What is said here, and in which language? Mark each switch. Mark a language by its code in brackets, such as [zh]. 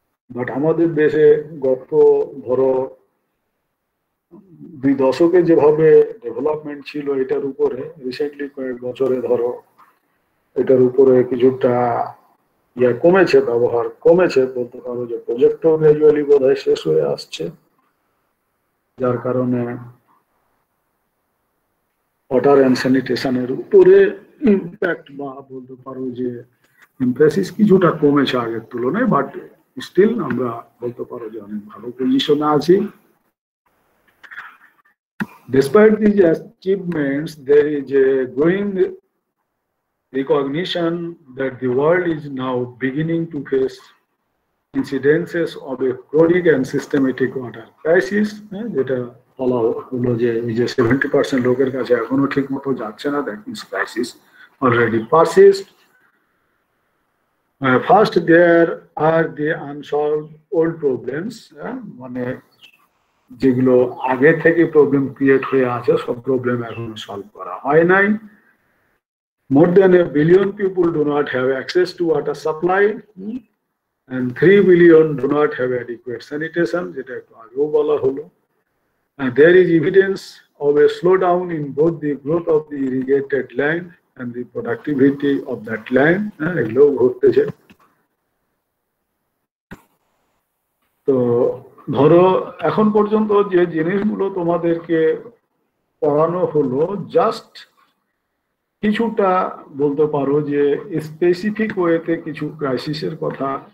[bn] But আমাদের দেশে গত ধরো 2 দশকে যেভাবে ডেভেলপমেন্ট ছিল এটার উপরে, রিসেন্টলি কয়েক বছরে ধরো এটার উপরে কিছুটা কমেছে, ব্যবহার কমেছে বলতে পারো, যে প্রজেক্টও গ্র্যাজুয়ালি বোধহয় শেষ হয়ে আসছে, যার কারণে ওয়াটার অ্যান্ড স্যানিটেশনের উপরে ইম্প্যাক্ট বা বলতে পারো যে এমফেসিস কিছুটা কমেছে আগের তুলনায়, বাট স্টিল আমরা বলতে পারো যে অনেক ভালো পজিশনে আছি। [en] Despite these achievements, there is a growing recognition that the world is now beginning to face incidences of a chronic and systematic water crisis, [bn] যেটা বলা হলো যে এই যে 70% লোকের কাছে এখনো ঠিক মতো যাচ্ছে না, [en] That means crisis already persist. First there are the unsolved old problems, [bn] মানে যেগুলো আগে থেকে প্রবলেম ক্রিয়েট হয়ে আছে সব প্রবলেম এখনো সলভ করা হয় নাই। [en] More than 1 billion people do not have access to water supply, and 3 billion do not have adequate sanitation, [bn] যেটা একটু আগেও বলা হলো। [en] And there is evidence of a slowdown in both the growth of the irrigated land and the productivity of that land. [bn] এগুলো ঘটতেছে। তো ধরো এখন পর্যন্ত যে জিনিসগুলো তোমাদেরকে পড়ানো হলো, জাস্ট কিছুটা বলতে পারো যে স্পেসিফিক ওয়েতে কিছু ক্রাইসিসের কথা